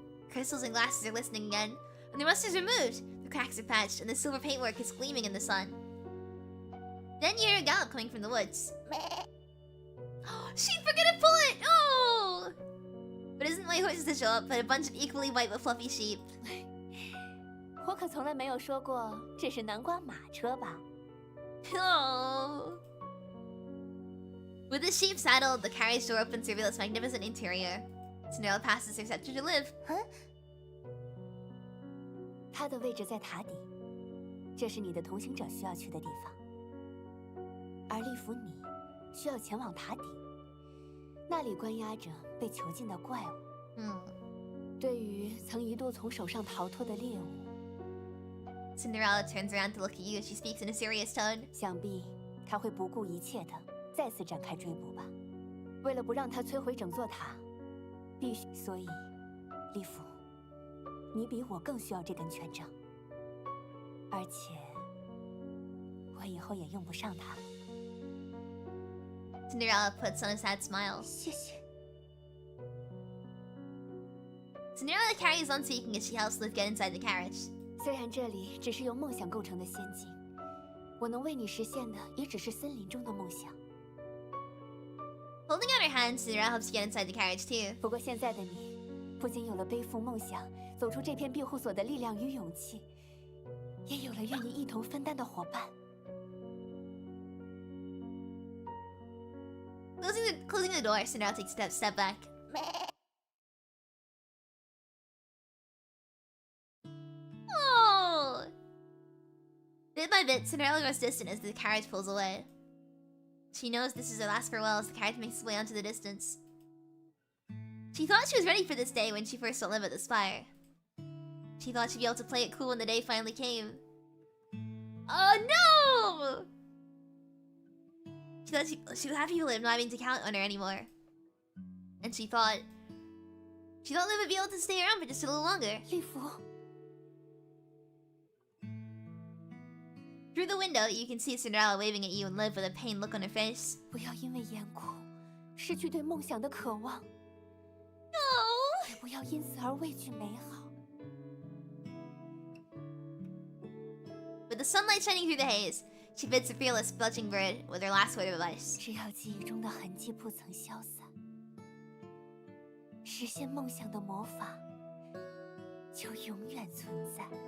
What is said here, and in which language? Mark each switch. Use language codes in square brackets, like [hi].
[en] Crystals and glasses are glistening again. When the rust is removed, the cracks are patched, and the silver paintwork is gleaming in the sun. Then you hear a gallop coming from the woods. She forgot to pull it! Oh! But it isn't white horses to show up, but a bunch of equally white but fluffy sheep. [zh] 我可从来没有说过这是南瓜马车吧？ [en] Oh. With the sheep saddled, the carriage door opens to reveal its magnificent interior. Cinderella passes her scepter to Liv. [zh] 它的位置在塔底，这是你的同行者需要去的地方。而利弗你需要前往塔底，那里关押着被囚禁的怪物。对于曾一度从手上逃脱的猎物。 [en] Cinderella turns around to look at you as she speaks in a serious tone. [zh] 想必他会不顾一切的再次展开追捕吧。为了不让他摧毁整座塔，必须。所以，利弗，你比我更需要这根权杖。而且，我以后也用不上它。 [en] Cinderella puts on a sad smile. [zh] 谢谢。 [en] Cinderella carries on speaking as she helps Liv get inside the carriage. [zh] 虽然这里只是由梦想构成的仙境，我能为你实现的也只是森林中的梦想。 [en] Holding out her hand, Cinderella helps you get inside the carriage too. [zh] 不过现在的你，不仅有了背负梦想、走出这片庇护所的力量与勇气，也有了愿意一同分担的伙伴。 [en] Closing the door, Cinderella takes a step back. Oh! Bit by bit, Cinderella grows distant as the carriage pulls away. She knows this is her last farewell as the carriage makes its way onto the distance. She thought she was ready for this day when she first saw Liv at the spire. She thought she'd be able to play it cool when the day finally came. Oh no! She thought she was happy with Liv not having to count on her anymore. And she thought Liv would be able to stay around for just a little longer. [zh] 利弗。 [en] Through the window, you can see Cinderella waving at you and Liv with a pained look on her face. [zh] 不要因为严酷，失去对梦想的渴望。 [en] No! [zh] 也不要因此而畏惧美好。 [en] With the sunlight shining through the haze, she bids the fearless fledgling bird with her last word of advice. [zh] 只要记忆中的痕迹不曾消散，实现梦想的魔法就永远存在。